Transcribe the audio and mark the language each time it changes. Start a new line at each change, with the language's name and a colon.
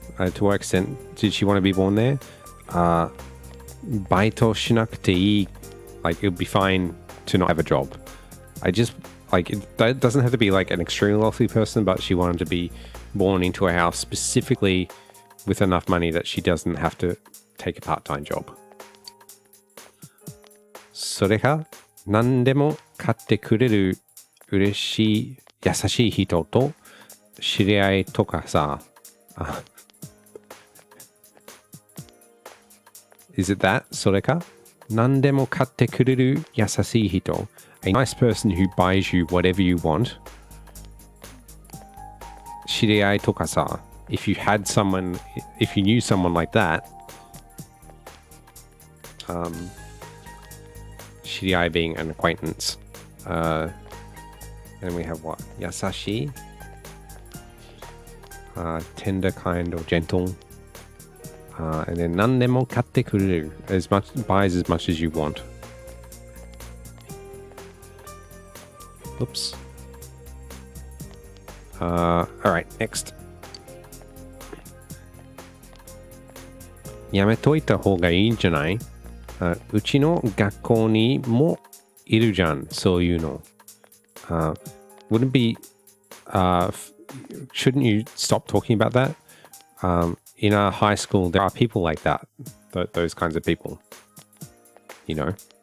English: To what extent did she want to be born there?
Japanese: バイトしなくていい
English: Like, it would be fine to not have a job. I just, like, that doesn't have to be like an extremely wealthy person, but she wanted to be born into a house specifically with enough money that she doesn't have to take a part-time job.
Japanese: それが何でも買ってくれる嬉しい優しい人と知り合いとかさ。
English: Is it that?
Japanese: それか何でも買ってくれる優しい人
English: A nice person who buys you whatever you want.
Japanese: 知り合いとかさ
English: If you had someone, if you knew someone like that, 知り合い being an acquaintance. Then we have what? 優しい tender, kind, or gentle. And then
Japanese: 何でも買ってくれる
English: as much, buys as much as you want. Oops. Alright, next.
Japanese: やめといた方がいいんじゃない？うちの学校にもいるじゃん、そういうの。
English: Wouldn't be, shouldn't you stop talking about that? In our high school, there are people like that, those kinds of people, you know.